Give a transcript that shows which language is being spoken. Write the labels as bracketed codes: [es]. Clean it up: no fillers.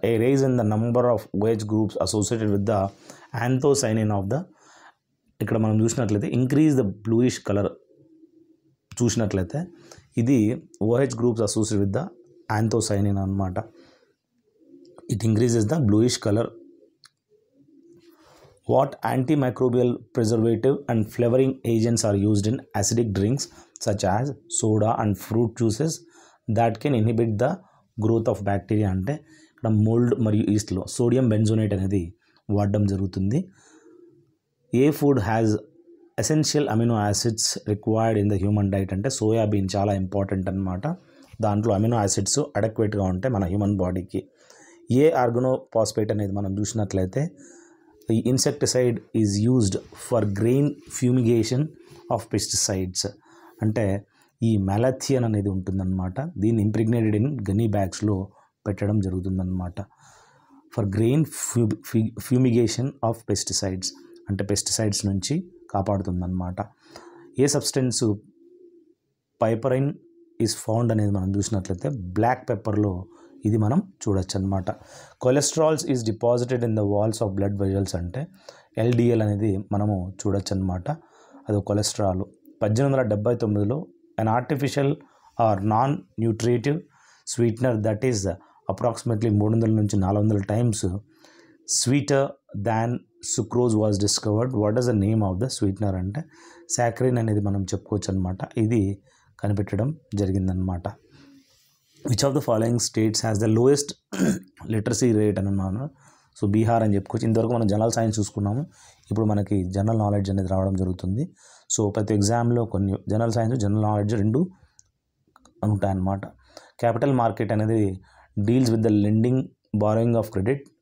[en] A rise in the number of OH groups associated with the anthocyanin of the. [te] ఇక్కడ మనం చూసినట్లయితే [en] increase the bluish colour [te] చూసినట్లయితే ఇది [en] OH groups associated with the anthocyanin అనమాట. It increases the bluish color. What antimicrobial preservative and flavoring agents are used in acidic drinks such as soda and fruit juices that can inhibit the growth of bacteria [te] అంటే ఇక్కడ mould మరియు ఈస్ట్లో sodium బెంజోనేట్ అనేది వాడడం జరుగుతుంది. [en] a food has essential amino acids required in the human diet [te] అంటే soybean చాలా important అనమాట. దాంట్లో అమినో యాసిడ్స్ అడక్వేట్గా ఉంటాయి మన హ్యూమన్ బాడీకి. ఏ ఆర్గనోపాస్పేట్ అనేది మనం చూసినట్లయితే ఈ [en] insecticide is used for grain fumigation of pesticides [te] అంటే ఈ మ్యాలథియన్ అనేది ఉంటుందన్నమాట. దీన్ని ఇంప్రిగ్నేటెడ్ ఇన్ గనీ బ్యాగ్స్లో పెట్టడం జరుగుతుందన్నమాట. [en] for grain fumigation of pesticides [te] అంటే పెస్టిసైడ్స్ నుంచి కాపాడుతుందన్నమాట. [en] a substance piperine is found [te] అనేది మనం చూసినట్లయితే బ్లాక్ పెప్పర్లో ఇది మనం చూడొచ్చు అనమాట. [en] cholesterols is deposited in the walls of blood vessels [te] అంటే LDL అనేది మనము చూడొచ్చు అనమాట. అది cholesterol. [en] 1879లో an artificial or non-nutritive sweetener that is approximately 300 నుంచి 400 times sweeter than sucrose was discovered. What is the name of the sweetener [te] అంటే సాకరిన్ అనేది మనం చెప్పుకోవచ్చు అనమాట. ఇది కనిపెట్టడం జరిగిందనమాట. [en] which of the following states has the lowest literacy rate [te] అని అన్నాను. [en] so Bihar [te] అని చెప్పుకోవచ్చు. ఇంతవరకు మనం జనరల్ సైన్స్ చూసుకున్నాము, ఇప్పుడు మనకి జనరల్ నాలెడ్జ్ అనేది రావడం జరుగుతుంది. సో ప్రతి ఎగ్జామ్లో కొన్ని జనరల్ సైన్స్, జనరల్ నాలెడ్జ్ 2 ఉంటాయన్నమాట. [en] capital market అనేది deals with the lending, borrowing of credit